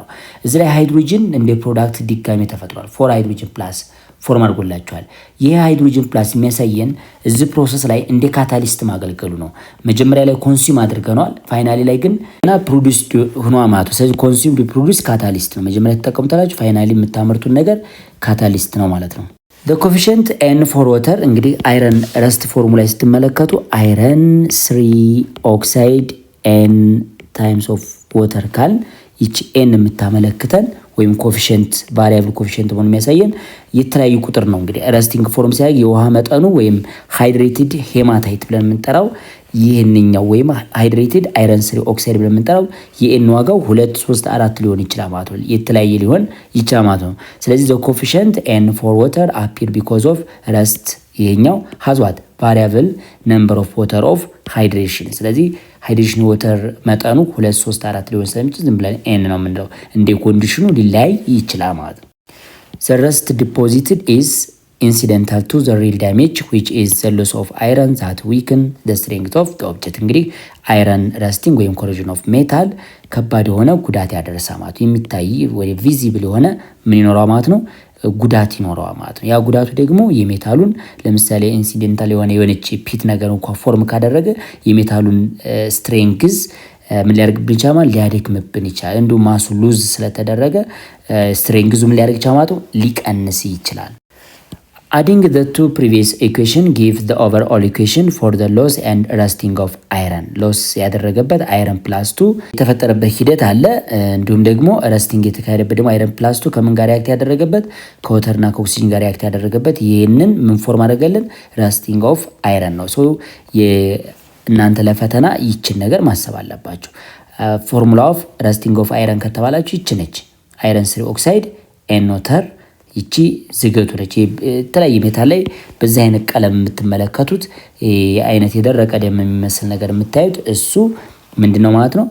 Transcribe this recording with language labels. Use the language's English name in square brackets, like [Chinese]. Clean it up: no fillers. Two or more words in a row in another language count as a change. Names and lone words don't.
[Amharic] እዚህ ላይ ሃይድሮጅን እንደ ፕሮዳክት ድጋሚ ተፈጥሯል። 4 [English] hydrogen plus [Amharic] ፎርም አድርጎላቸዋል። ይህ [English] hydrogen plus [Amharic] የሚያሳየን እዚህ ፕሮሰስ ላይ እንደ ካታሊስት ማገልገሉ ነው። መጀመሪያ ላይ ኮንሱም አድርገናል፣ ፋይናሊ ላይ ግን እና ፕሮዲዩስ ሆኖ ማለት ነው። ስለዚህ [English] consume produce catalyst [Amharic] ነው። መጀመሪያ ተጠቀሙታላችሁ፣ ፋይናሊ የምታመርቱን ነገር ካታሊስት ነው ማለት ነው። [English] the coefficient n for water [Amharic] እንግዲህ [English] iron rust formula [Amharic] ስትመለከቱ አይረን 3 [English] oxide n times of water [Amharic] ካል ይቺ n የምታመለክተን ወይም ኮኤፊሽንት [English] variable coefficient [Amharic] ሆኖ የሚያሳየን የተለያዩ ቁጥር ነው። እንግዲህ [English] rusting form [Amharic] ሲያይ የውሃ መጠኑ ወይም [English] hydrated hematite [Amharic] ብለን የምንጠራው ይህንኛው ወይም [English] hydrated iron 3 oxide [Amharic] ብለን የምንጠራው የኤን ዋጋው 2 3 4 ሊሆን ይችላል ማለት ነው። የተለያየ ሊሆን ይችላል ማለት ነው። ስለዚህ [English] the coefficient n for water appear because of rest [Amharic] ይሄኛው [English] has what variable number of water of hydration። [Amharic] ስለዚህ [English] hydration water [Amharic] መጠኑ 2 3 4 ሊሆን ስለሚችል ዝም ብለን ኤን ነው የምንለው። እንደ ኮንዲሽኑ ሊለያይ ይችላል ማለት ነው። [English] the rest deposited is incidental to the real damage which is the loss of iron that weaken the strength of the object። [Amharic] እንግዲህ [English] iron rusting [Amharic] ወይም [English] corrosion of metal [Amharic] ከባድ የሆነ ጉዳት ያደረሰ ማለት የሚታይ ወይ ቪዚብል የሆነ ምን ይኖረው ማለት ነው ጉዳት ይኖረዋል ማለት ነው። ያ ጉዳቱ ደግሞ የሜታሉን ለምሳሌ ኢንሲደንታል የሆነች ፒት ነገር እንኳን ፎርም ካደረገ የሜታሉን ስትሬንግዝ ምን ሊያደርግብን ይችላል? ሊያደክምብን ይችላል። እንዲሁም ማሱ ሉዝ ስለተደረገ ስትሬንግዙም ሊያደርግ ይችላል፣ ሊቀንስ ይችላል። [English] Adding the two previous equation give the overall equation for the loss and rusting of iron። [Amharic] loss ያደረገበት [English] iron plus [Amharic] 2 የተፈጠረበት ሂደት አለ። እንዲሁም ደግሞ ረስቲንግ የተካሄደበት ደግሞ [English] iron plus [Amharic] 2 ከምን ጋር ሪያክት ያደረገበት ከወተርና ከኦክሲጅን ጋር ሪያክት ያደረገበት ይሄንን ምን ፎርም አደረገልን? [English] rusting of iron [Amharic] ነው። ሶ እናንተ ለፈተና ይችን ነገር ማሰብ አለባችሁ። [English] formula of rusting of iron [Amharic] ከተባላችሁ ይች ነች። [English] iron 3 oxide [Amharic] ኤኖተር ይቺ ዝገቱ ነች። የተለያየ ሜታል ላይ በዚህ አይነት ቀለም የምትመለከቱት አይነት የደረቀ ደም የሚመስል ነገር የምታዩት እሱ ምንድነው ማለት ነው?